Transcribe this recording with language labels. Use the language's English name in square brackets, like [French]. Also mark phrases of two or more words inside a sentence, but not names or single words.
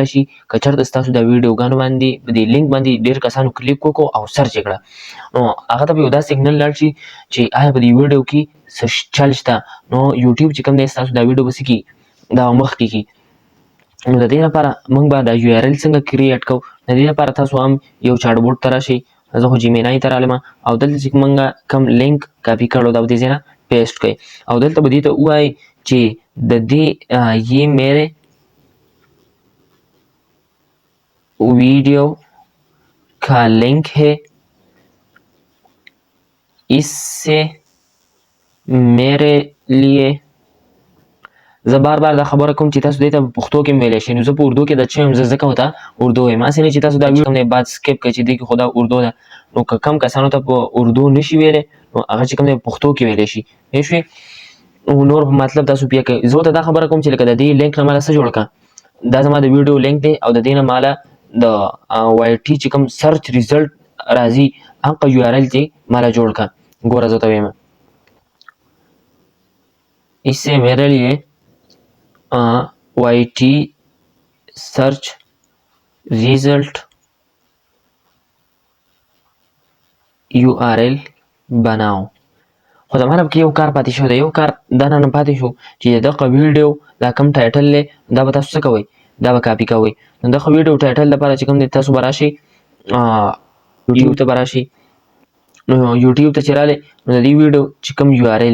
[Pashto] شي که چېرته ستاسو دا ویډیوګانو باندې په دې لینک باندې ډېر کسانو کلیک وکړو او سرچ یې کړه نو هغه ته به یو دا سیګنل لاړ شي چې آیا په دې ویډیو کې څه چل شته نو یوټیوب چې کوم دی ستاسو دا ویډیو به څه کړي دا مخکې کړي نو د دې لپاره موږ به دا یو آر ایل څنګه کریټ کوو د دې لپاره تاسو هم یو [English] chat bot [Pashto] ته راشئ زه خو جیمینای ته رالم او دلته چې موږ کوم لینک کاپي کړو دا به دې ځای نه پیسټ کړئ او دلته به دې ته ووایئ چې د دې [Urdu] یہ میرے ویڈیو کا لنک ہے اس سے میرے لیے [Pashto] زه بار بار دا خبره کوم چې تاسو دې ته په پښتو کې ویلی شئ نو زه په اردو کې د څه یم زه ځکه ورته اردو وایم هسې نه چې تاسو دا ویډیو نه بعد سکیپ کړئ چې دې کې خو دا اردو ده نو که کم کسانو ته په اردو نشي ویلی نو هغه چې کوم دی په پښتو کې ویلی شي پوه شوې نور مطلب تاسو بیا کوئ زه ورته دا خبره کوم چې لکه د دې لینک نه ماله څه جوړ کړه دا زما د ویډیو لینک دی او د دې نه ماله د وای ټي چې کوم [English] search result [Pashto] راځي هغه یو آر ایل چې ماله جوړ کړه ګوره زه ته وایم [Urdu] اس سے میرے لیے [English] YT search result URL [Pashto] بناو خو زما نه پکې یو کار پاتې شو دی یو کار دا نه پاتې شو چې دغه ویډیو دا کوم ټایټل دی دا به تاسو څه کوئ دا به کاپي کوئ نو دغه [English] video title [Pashto] لپاره چې کوم دی تاسو به راشئ یوټیوب ته به راشئ نو یوټیوب ته چې راغلی نو د دې ویډیو چې کوم یو آر ایل